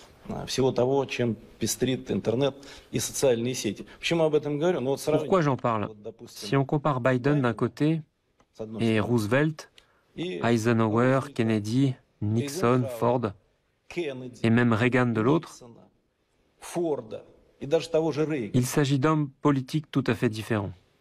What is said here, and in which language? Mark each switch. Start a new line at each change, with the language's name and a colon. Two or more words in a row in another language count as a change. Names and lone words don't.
Russian: всего того, чем пестрит интернет и социальные сети. Почему об этом говорю? Ну, вот
French: Pourquoi j'en parle? Si on compare Biden d'un côté et Roosevelt, Eisenhower, Kennedy, Nixon, Ford et même Reagan de l'autre, il s'agit d'hommes politiques tout à fait différents.